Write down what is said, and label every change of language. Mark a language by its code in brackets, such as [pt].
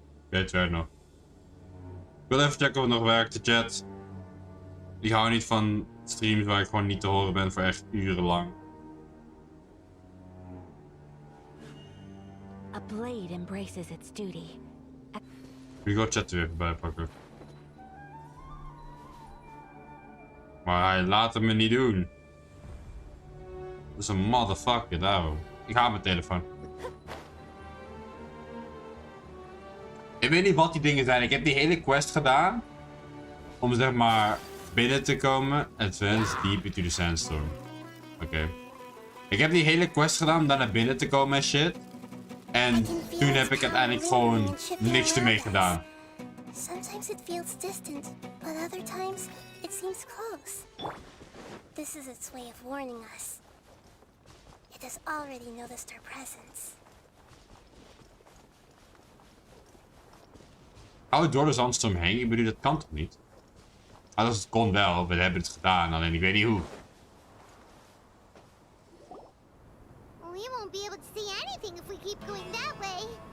[nl] Het werkt nog. Ik wil even checken of het nog werkt, de chat. Ik hou niet van streams waar ik gewoon niet te horen ben voor echt urenlang. [en] A blade embraces its duty. [nl] Ik ga chat er weer bij pakken. Maar hij laat het me niet doen. Dat is een motherfucker, daarom. Ik haal mijn telefoon. Ik weet niet wat die dingen zijn. Ik heb die hele quest gedaan. Om zeg maar binnen te komen. [en] Advance deep into the sandstorm. [nl] Oké. Ik heb die hele quest gedaan om daar naar binnen te komen en shit. En toen heb ik uiteindelijk gewoon niks ermee gedaan. [en] Sometimes it feels distant, but other times it seems close. This is its way of warning us. It has already noticed our presence. [nl] Hou het door de zandstorm heen? Ik bedoel, dat kan toch niet? Ah, dat kon wel, we hebben het gedaan, alleen ik weet niet hoe. [en] We won't be able to see anything if we keep going that way.